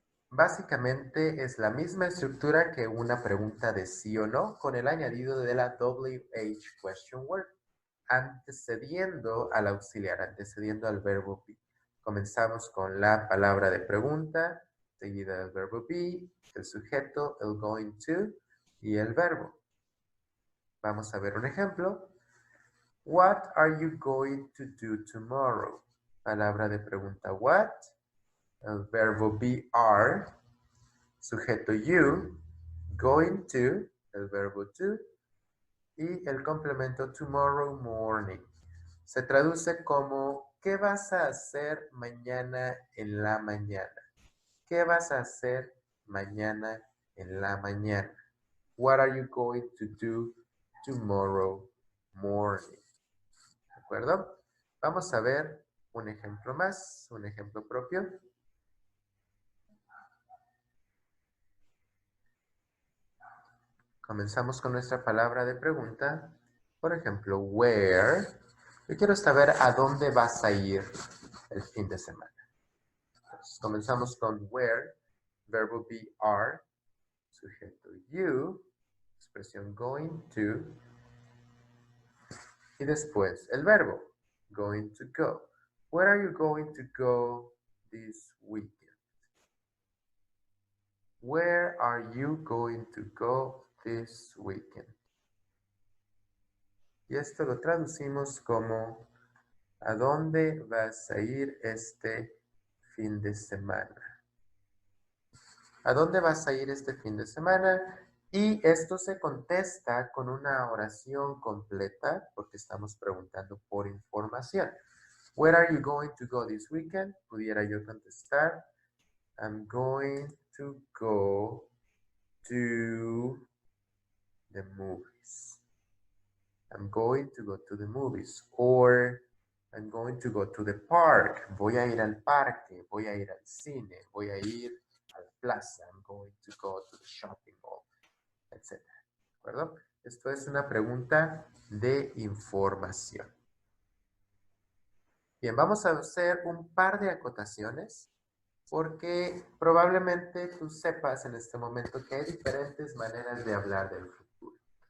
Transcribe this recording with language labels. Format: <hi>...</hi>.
<es>Básicamente es la misma estructura que una pregunta de sí o no con el añadido de la WH question word, antecediendo al auxiliar, antecediendo al verbo be. Comenzamos con la palabra de pregunta, seguida del verbo be, el sujeto, el going to y el verbo. Vamos a ver un ejemplo.</es> <en>What are you going to do tomorrow?</en> <es>Palabra de pregunta what, el verbo be are, sujeto you, going to, el verbo to, y el complemento tomorrow morning. Se traduce como ¿qué vas a hacer mañana en la mañana? ¿Qué vas a hacer mañana en la mañana?</es> <en>What are you going to do tomorrow morning?</en> <es>¿De acuerdo? Vamos a ver un ejemplo más, un ejemplo propio. Comenzamos con nuestra palabra de pregunta. Por ejemplo, where. Yo quiero saber a dónde vas a ir el fin de semana. Entonces, comenzamos con where, verbo be are, sujeto you, expresión going to, y después el verbo, going to go.</es> <en>Where are you going to go this weekend? Where are you going to go this weekend?</en> <es>Y esto lo traducimos como ¿a dónde vas a ir este fin de semana? ¿A dónde vas a ir este fin de semana? Y esto se contesta con una oración completa porque estamos preguntando por información.</es> <en>Where are you going to go this weekend?</en> <es>Pudiera yo contestar,</es> <en>I'm going to go to the movies. I'm going to go to the movies. Or I'm going to go to the park.</en> <es>Voy a ir al parque. Voy a ir al cine. Voy a ir a la plaza.</es> <en>I'm going to go to the shopping mall, etc.</en> <es>¿De acuerdo? Esto es una pregunta de información. Bien, vamos a hacer un par de acotaciones porque probablemente tú sepas en este momento que hay diferentes maneras de hablar del futuro.</es>